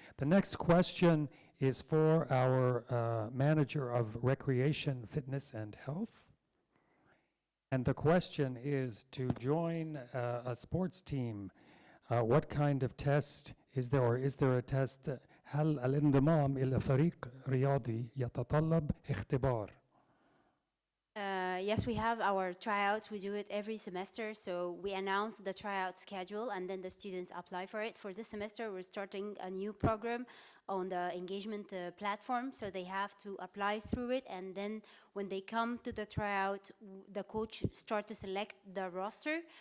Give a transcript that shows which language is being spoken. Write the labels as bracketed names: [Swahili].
[English] The next question is for our manager of recreation, fitness, and health. And the question is to join a sports team. What kind of test is there, or is there a test? [Arabic] هل الانضمام إلى فريق رياضي يتطلب اختبار؟ [English] Yes, we have our tryouts. We do it every semester. So we announce the tryout schedule and then the students apply for it. For this semester, we're starting a new program on the engagement platform. So they have to apply through it. And then when they come to the tryout, the coach starts to select the roster.